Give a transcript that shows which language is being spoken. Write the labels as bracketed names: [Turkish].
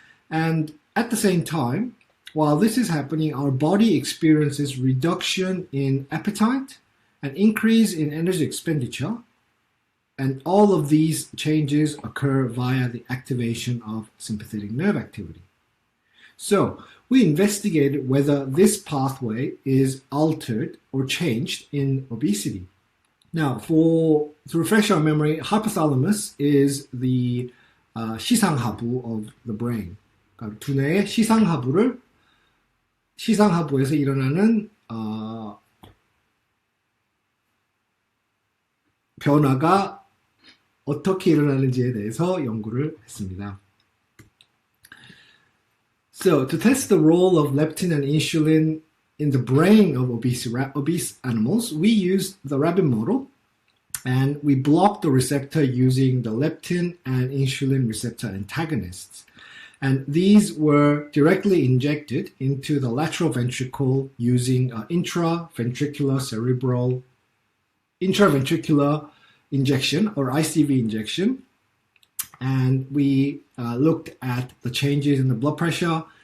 [English] And at the same time, while this is happening, our body experiences reduction in appetite, an increase in energy expenditure, and all of these changes occur via the activation of sympathetic nerve activity. So, we investigated whether this pathway is altered or changed in obesity. Now, to refresh our memory, hypothalamus is the [Korean] 시상하부 [English] of the brain. [Korean] 그러니까 두뇌의 시상하부에서 일어나는 변화가 어떻게 일어나는지에 대해서 연구를 했습니다. [English] So, to test the role of leptin and insulin in the brain of obese animals, we used the rabbit model, and we blocked the receptor using the leptin and insulin receptor antagonists. And these were directly injected into the lateral ventricle using intraventricular injection, or ICV injection. And we looked at the changes in the blood pressure